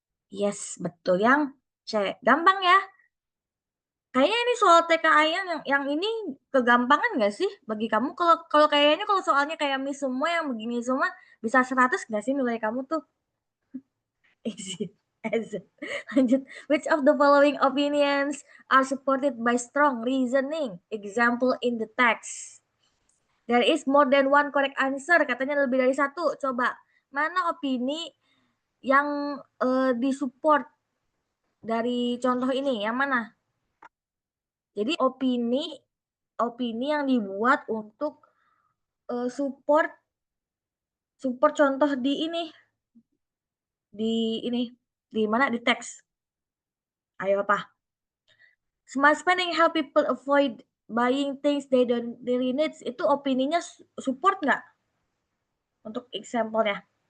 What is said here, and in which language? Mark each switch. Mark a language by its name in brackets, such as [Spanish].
[Indonesian] Yes, betul yang C. Gampang ya. Kayaknya ini soal TKA yang ini kegampangan nggak sih bagi kamu? Kalau kalau kayaknya kalau soalnya kayak Miss semua yang begini semua bisa 100 nggak sih nilai kamu tuh? [English] Easy as [Indonesian] lanjut. [English] Which of the following opinions are supported by strong reasoning? Example in the text. There is more than one correct answer. [Indonesian] Katanya lebih dari satu. Coba mana opini yang disupport dari contoh ini? Yang mana? Jadi opini opini yang dibuat untuk support support contoh di ini di mana di teks. Ayo apa? [English] Smart spending help people avoid buying things they don't really need. [Indonesian] Itu opininya support nggak untuk example-nya?